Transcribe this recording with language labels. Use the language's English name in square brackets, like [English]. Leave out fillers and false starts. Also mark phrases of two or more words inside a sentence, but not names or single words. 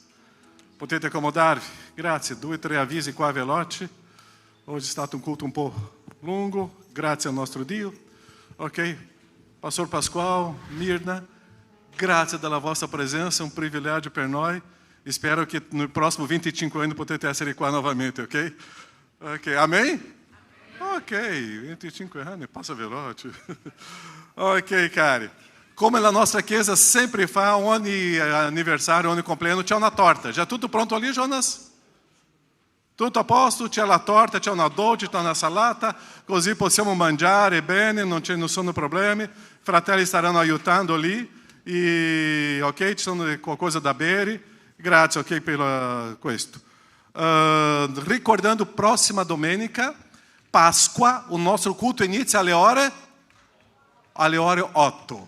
[Italian] Potete accomodarvi. Grazie. 2 o 3 avvisi qua veloci. Oggi è stato un culto un po' lungo. Grazie al nostro Dio. Ok? Pastor Pascoal, Mirna, grazie della vostra presença. Un privilegio per noi. Spero che [Portuguese] no próximo [Italian] 25 anni potete essere qua novamente, ok? Ok, amém? Ok, 25 anni, passa veloce. Ok, cari. Come la nostra chiesa sempre fa, ogni anniversário, ogni compleanno, c'è una torta. [Portuguese] Já tudo pronto ali, Jonas? [Italian] Tutto a posto? C'è la torta, c'è una dolce, c'è una salata, così possiamo mangiare bene, non ci sono problemi. I fratelli staranno aiutando lì, e, ok, ci sono qualcosa da bere. Grazie, ok, per questo. Ricordando, próxima domenica, Páscoa, o nostro culto inizia alle ore 8.